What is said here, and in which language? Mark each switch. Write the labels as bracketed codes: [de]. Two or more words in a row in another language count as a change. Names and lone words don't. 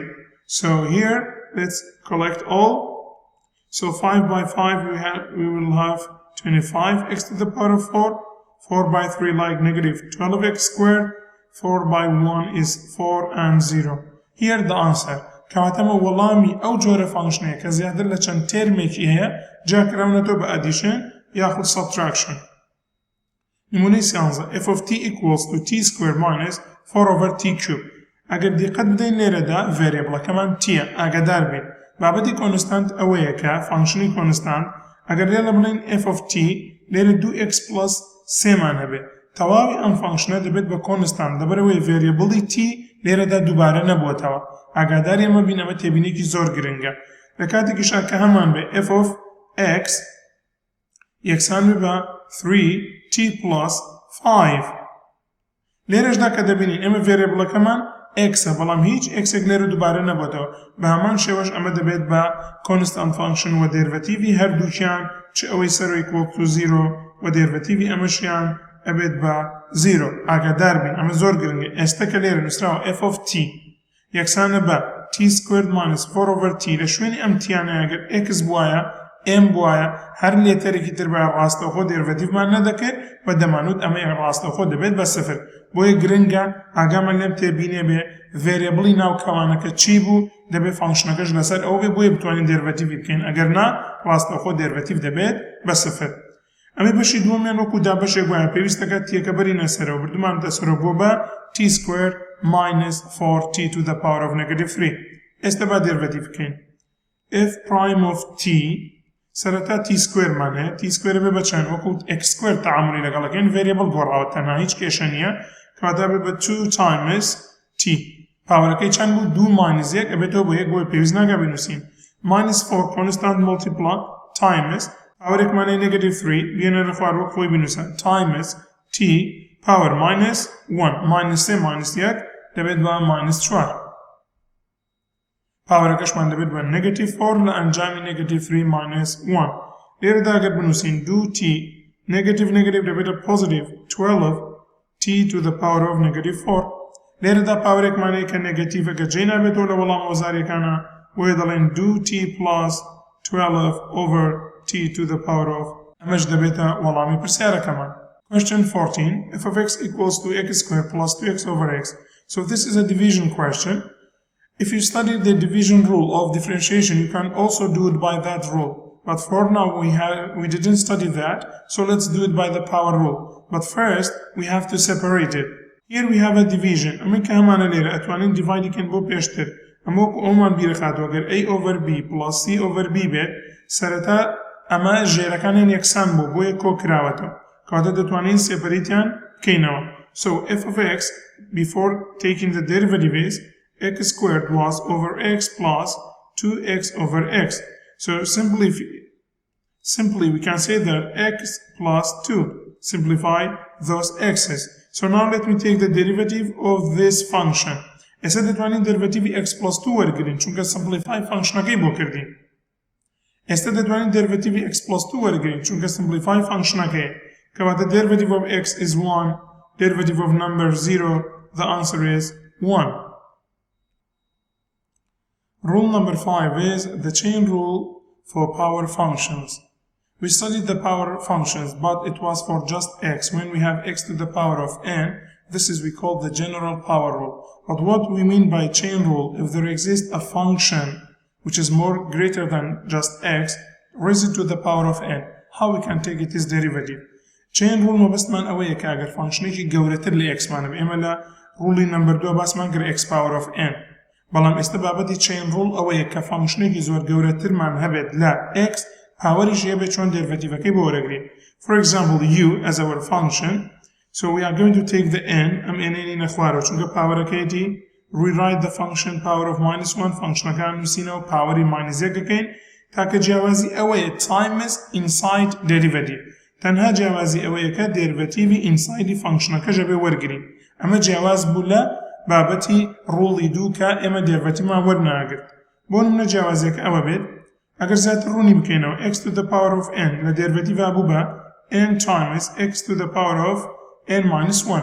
[en] So here, let's collect all. So 5 by 5, we will have 25x to the power of 4. 4 by 3 like negative 12x squared. 4 by 1 is 4 and 0. Here the answer. [ckb] كاتما وڵامی ئەو جۆرە فانکشنەیە کە زیاتر لە چەند تێرمێکی هەیە جاکراونەتەوە بە ئەدیشن یاخود سبتراکشن. [en] نمونەی 11 f of t equals to t squared minus 4 over t cube. [ckb] ئەگەر دیقەت بدەین لێرەدا ڤێریبڵەکەمان تیە ئاگادار بین. بابەتی کۆنستانت ئەوەیە کە فانکشنی کۆنستانت ئەگەر لێرە بڵین [en] f of t [ckb] لێرە [en] 2x plus 3 [ckb] مان هەبێت. تەواوی ئەم فانکشنە دەبێت بە کۆنستانت دەبەرەوەی ڤێریبڵی t لێرەدا دووبارە نەبووەتەوە. ئاگاداری ئەمە بین ئەمە تێبینێکی زۆر گرنگە. لە کاتێکیشا کە هەمان بێ [en] f of x [ckb] یەکسان بە [en] 3t plus 5. [ckb] لێرەشدا کە دەبینین ئێمە ڤێریبڵەکەمان x بەڵام هیچ xێک لێرە دووبارە نەبووەتەوە. بە هەمان شێوەش ئەمە دەبێت بە [en] constant function [ckb] و دێرڤەتیڤی هەردووکیان چ ئەوەی سەرۆی [en] equal to 0 [ckb] و دێرڤەتیڤی ئەمەشیان ئەبێت بە 0. ئاگادار بین ئەمە زۆر گرنگە. ئێستا کە لێرە نووسراوە [en] f of t [ckb] یەکسانە بە [en] t squared minus 4 over t [ckb] لە شوێنی ئەم تیانە ئەگەر x بوایە m بوایە هەر لێتەرێکی تر بە ڕاستەوخۆ دێرڤەتیڤمان نەدەکرد و دەمانوت ئەمە ڕاستەوخۆ دەبێت بە 0. بۆیە گرنگە ئاگامان لێم تێبینێ بێ ڤێریبڵی ناو کەوانەکە چی بوو دەبێت فانکشنەکەش لەسەر ئەو بێ بۆیە بتوانین دێرڤەتیڤی بکەین ئەگەر نا ڕاستەوخۆ دێرڤەتیڤ دەبێت بە 0. ئەمە بەشی دووەمیان وەکو دابەشێک وایە پێویستەکە تیەکە بەرینە سەرەوە بردومانتە سەرەوە بۆ بە [en] t squared minus 4t to the power of negative 3. [ckb] ئێستا با دێرڤەتیڤ بکەین. [en] f prime of t [ckb] سەرەتا [en] t squared [ckb] مان هەیە [en] t squared [ckb] بێ بە چەند وەکو [en] x squared [ckb] تەعاملی لەگەڵەکەین ڤێریبڵ گۆڕاوە تەنها هیچ کێشە نییە کەواتە بێ بە [en] 2 times t. [ckb] پاوەرەکەی چەند بوو [en] 2 minus 1 [ckb] ئەبێتەوە بۆ 1 بۆی پێویست ناکا بنووسین. [en] minus 4 constant multiply times پاوەرێکمانەی negative 3 [ckb] بێنەرە خوار وەک خۆی بنووسە [en] times t power minus 1 minus 3 minus 1 [ckb] دەبێت بە [en] minus 4. [ckb] پاوەرەکەشمان دەبێت بە [en] negative 4 [ckb] لە ئەنجامی [en] negative 3 minus 1. [ckb] لێرەدا ئەگەر بنووسین 2t negative دەبێتە [en] positive 12t to the power of negative 4. [ckb] لێرەدا پاوەرێکمانەیە کە نێگەتیڤەکە جێ نابێتەوە لە وەڵام ئۆزاریەکانە بۆیە دەڵێن [en] 2t plus 12 over t to the power of [ckb] ئەمەش دەبێتە وەڵامی پرسیارەکەمان. [en] Question 14. f of x equals to x squared plus 2x over x. So this is a division question. If you study the division rule of differentiation, you can also do it by that rule. But for now, we didn't study that, so let's do it by the power rule. But first, we have to separate it. Here we have a division. [ckb] ئەمە کە هەمانە لێرە ئەتوانین دیڤایدیکەین بۆ پێشتر. ئەمە وەکو ئەومان بیرەخاتەوە ئەگەر a over b plus c over b بێت سەرەتا ئەمە ژێرەکانیان یەکسان بوو بۆیە کۆکراوەتەوە. کەواتە دەتوانین سێپەریتیان بکەینەوە. [en] So f of x, before taking the derivative is x squared was over x plus 2x over x. So simply we can say that x plus 2. Simplify those x's. So now let me take the derivative of this function. [ckb] ئێستا دەتوانین دەرڤەتیڤی [en] x plus 2 [ckb] وەرگرین چونکە simplify فانکشنەکەی بۆ کردین. ئێستا دەتوانین دەرڤەتیڤی [en] x plus 2 [ckb] وەرگرین چونکە simplify فانکشنەکەی. [en] کەواتە derivative of x is 1, derivative of number 0, the answer is 1. Rule number 5 is the chain rule for power functions. We studied the power functions, but it was for just x. When we have x to the power of n, this is we call the general power rule. But what we mean by chain rule, if there exists a function which is more greater than just x, raise it to the power of n. How we can take its derivative? Chain rule [ckb] مەبەستمان ئەوەیە کە ئەگەر فانکشنێکی گەورەتر لە x مانە ئێمە لە ڕوڵی نمبر 2 باسمان کرد [en] x power of n. [ckb] بەڵام ئێستا بابەتی [en] chain rule [ckb] ئەوەیە کە فانکشنێکی زۆر گەورەترمان هەبێت لە x پاوەریش هەیە بێت چۆن دێرڤەتیڤەکەی بۆ وەرەگرین. [en] For example, u as our function, so we are going to take the n [ckb] ئەم nێنی نەخوارەوە چونکە پاوەرەکەیەتی [en] rewrite the function power of minus 1 [ckb] فانکشنەکان نووسینەوە پاوەری [en] minus 1 [ckb] دەکەین تاکە جیاوازی ئەوەیە [en] times inside derivative. [ckb] تەنها جیاوازی ئەوەیە کە دێرڤەتیڤی ئینسایدی فانکشنەکەژە بێ وەرگرین ئەمە جیاواز بوو لە بابەتی ڕوڵی دوو کە ئێمە دێرڤەتیمان وەرناگرت بۆ نمونە جیاوازیەکە ئەوە بێت ئەگەر زیاتر ڕوونی بکەینەوە [en] x to the power of n [ckb] لە دێرڤەتیڤا بوو بە [en] n times x to the power of n minus 1